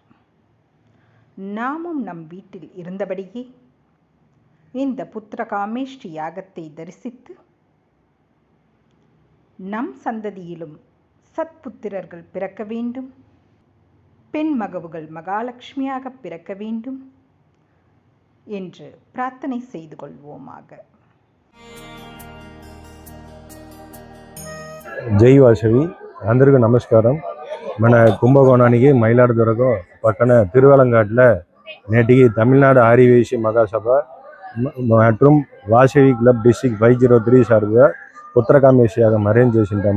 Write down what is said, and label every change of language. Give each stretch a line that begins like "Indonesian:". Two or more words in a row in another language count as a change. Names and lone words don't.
Tamil: நாமும் நம் வீட்டில் இருந்தபடியே இந்த புத்திரகாமேஷ்டி யாகத்தை தரிசித்து நம் சந்ததியிலும் சத்புத்திரர்கள் பிறக்க வேண்டும், பெண் மகவுகள் மகாலட்சுமியாக பிறக்க வேண்டும் என்று பிரார்த்தனை செய்து கொள்வோமாக.
Telugu: జై వాసవి అందరికీ నమస్కారం. మన కుంభకోణానికి మయిలాడుదుర్గం పక్కన తిరువలంగాట్ల నేటికి తమిళనాడు ఆర్యవైశ్య మహాసభ மற்றும் వాసవి క్లబ్ డిస్ట్రిక్ట్ 503 సార్గా పుత్రకామేష్టి యాగం అరేంజ్ చేసింటాము.